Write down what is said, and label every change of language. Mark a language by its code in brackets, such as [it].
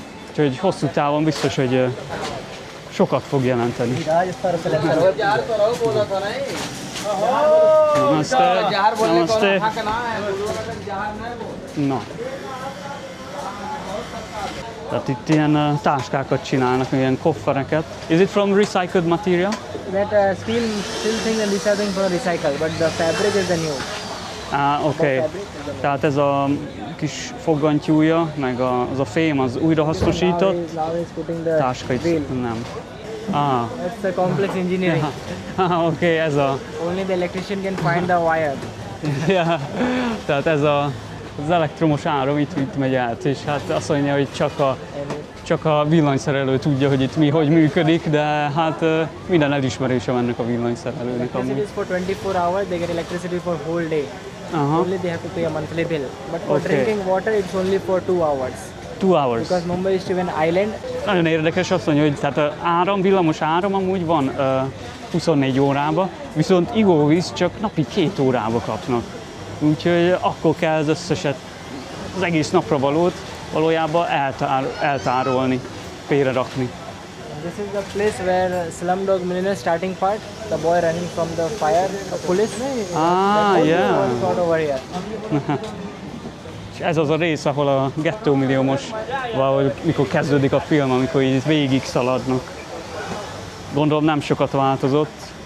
[hu] Úgyhogy hosszú távon biztos, hogy sokat fog jelenteni. [hi] Namaste. Namaste. [hu] Na. Tehát itt ilyen táskákat csinálnak, ilyen koffereket. [en] Is it from recycled material? That steel thing and these are things for recycle, but the fabric is the new. [hu] Oké. Tehát ez a kis foggantyúja, meg az a fém az újrahasznosított. [en] Now he's putting the [hu] Táska itt [en] wheel. [hu] nem. [en] That's a complex engineering. [hu] Oké, ez a... [en] Only the electrician can find the wire. [hu] Ja, tehát ez az elektromos áram itt megy át, és hát azt mondja, hogy csak a villanyszerelő tudja, hogy itt hogy működik, de hát minden elismerése ennek a villanyszerelőnek. [en] Electricity is for 24 hours, they get electricity for whole day. Only they have to pay a monthly bill. But for drinking water, it's only for 2 hours. 2 hours. Because Mumbai is still an island. [hu] Nagyon érdekes azt mondja, hogy tehát villamos áram amúgy van 24 órában, viszont ivóvíz csak napi 2 órába kapnak. Úgyhogy akkor kell az összeset, az egész napra valót valójában eltárolni, félrerakni. [en] This is the place where Slumdog Millionaire starting part, the boy running from the fire, the police. Yeah. Shot over here. [hu] És ez az a rész, ahol a gettómilliómos, valahogy mikor kezdődik a film, amikor így végig szaladnak. Gondolom nem sokat változott.